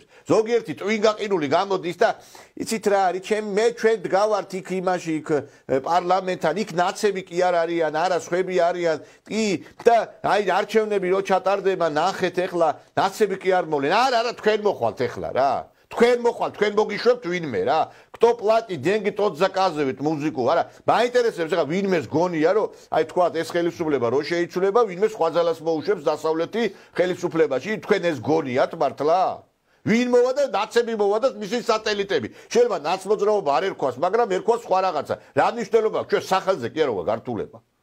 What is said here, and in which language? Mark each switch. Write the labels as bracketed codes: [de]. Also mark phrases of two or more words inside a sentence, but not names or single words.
[ka] ზოგიერთი ტვინგაყინული გამოდის და იცით რა არის, ჩვენ დგავართ იქ იმაში იქ პარლამენტთან, იქ ნაცები კი არ არიან, არა სხვები არიან, კი და აი არჩევნები რო ჩატარდება, ნახეთ ეხლა ნაცები კი არ მოვლენ. არა, თქვენ მოხვალთ ეხლა რა. თქვენ მოხვალთ, თქვენ მოგიშვებთ ვინმე რა. [ru] Кто платит деньги, тот заказывает музыку. [ka] არა, მაინტერესებს ახლა ვინმეს გონია რომ აი თქვათ ეს ხელისუფლება რო შეიცვლება, ვინმე სხვა ძალას მოუშვებს დასავლეთი ხელისუფლებაში, თქვენ ეს გონიათ მართლა? ვინ მოვა და ნაცები მოვა და მისი სატელიტები. შეიძლება ნაცმოძრაობა არ ერქვას, მაგრამ ერქვას სხვა რაღაცა. რა მნიშვნელობა აქვს ჩვენ სახელზე კი არა გართულება.